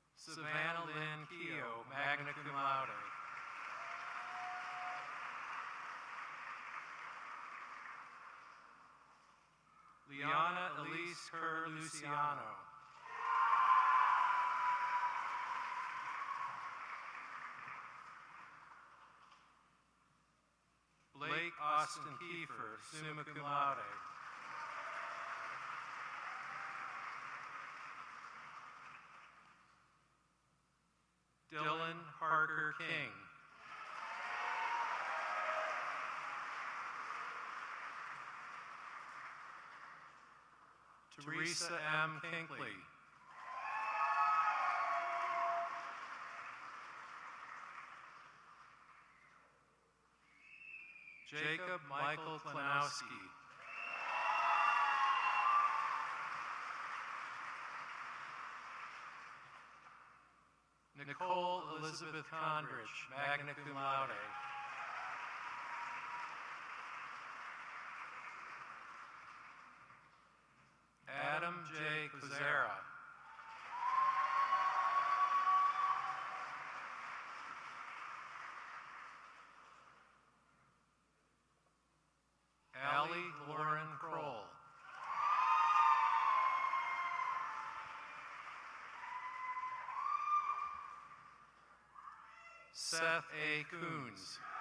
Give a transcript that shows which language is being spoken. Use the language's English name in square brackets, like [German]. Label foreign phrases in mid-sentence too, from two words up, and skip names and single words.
[English] Savannah Lynn Keogh, [Latin] magna cum laude. [English] Liana Elise Kerr Luciano. Blake Austin Kiefer, [Latin] summa cum laude. [English] Dylan Parker King. Teresa M. Kinkley. Jacob Michael Klanowski. Nicole Elizabeth Condrich, [Latin] magna cum laude. [English] Adam J. Kuzera. Allie Lauren Kroll. Seth A. Coons.